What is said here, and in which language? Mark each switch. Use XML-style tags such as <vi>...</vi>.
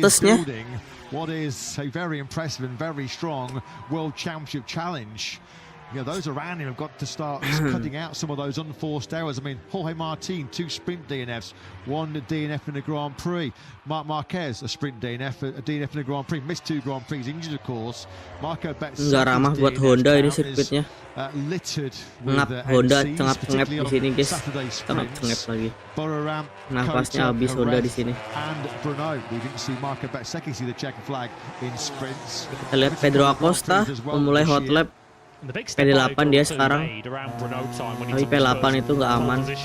<en>he is building what is a very impressive and very strong World Championship challenge. You know, those around him have got to start cutting out some of those unforced errors. I mean, Jorge Martin, 2 sprint DNFs, 1 DNF in the Grand Prix. Marc Marquez, a sprint DNF, a DNF in the Grand Prix, missed 2 Grand Prix, injured of course. Marco Betts,</en> <id>nggak ramah buat Honda ini sirkuitnya.</id> <en>Littered</en> <id>ngap Honda cengap-cengap di sini, guys. Cengap lagi. Nafasnya habis Honda di sini.</id> <en>And Bruno, we didn't see Marco Betts see the checker flag in sprints.</en> <id>Kita lihat Pedro Acosta memulai hot lap. P8 dia sekarang, tapi P8 itu nggak aman.</id>